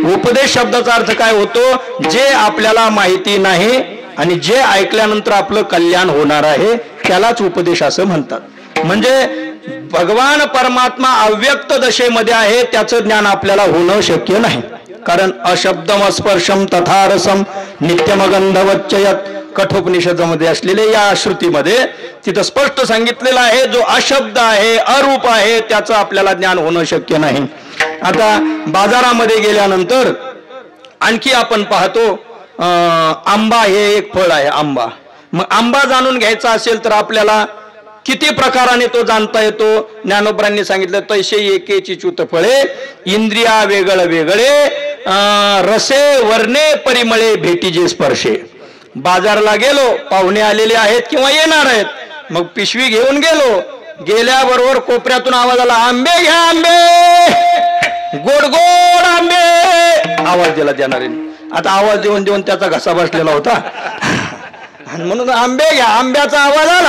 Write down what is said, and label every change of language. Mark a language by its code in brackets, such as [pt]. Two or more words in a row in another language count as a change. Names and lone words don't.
[mr] उपदेश शब्दाचा अर्थ काय होतो? जे आपल्याला माहिती नाही आणि जे ऐकल्यानंतर आपलं कल्याण होणार आहे त्यालाच उपदेश असं म्हणतात. म्हणजे भगवान परमात्मा अव्यक्त दशेमध्ये आहे, त्याचं ज्ञान आपल्याला होणं शक्य नाही. कारण [sa] अशब्दम स्पर्शम तथा रसम नित्यमगंधवच्चयत [mr] कठोपनिषदामध्ये असलेले या श्रुतीमध्ये तिथं स्पष्ट सांगितलेलं आहे, जो अशब्द आहे, अरूप आहे, त्याचं आपल्याला ज्ञान होणं शक्य नाही. आता बाजारामध्ये गेल्यानंतर आणखी आपण पाहतो आंबा हे एक फळ आहे. आंबा, मग आंबा जाणून घ्यायचा असेल तर आपल्याला किती प्रकाराने तो जाणता येतो? ज्ञानोबरांनी सांगितलं, तैसे एकेची च्युत फळे इंद्रिया वेगळ वेगळे रसे वर्णे परिमळे भेटीजे स्पर्शे. बाजारला गेलो, पाहुणे आलेले आहेत किंवा येणार आहेत, मग पिशवी घेऊन गेलो, गेल्याबरोबर कोपऱ्यातून आवाज आला, आंबे घ्या आंबे, गोड गोड आंबे, आवाज दिला देणाऱ्याने. आता आवाज देऊन देऊन त्याचा घसा बसलेला होता आणि म्हणून आंबे घ्या, आंब्याचा आवाज आला.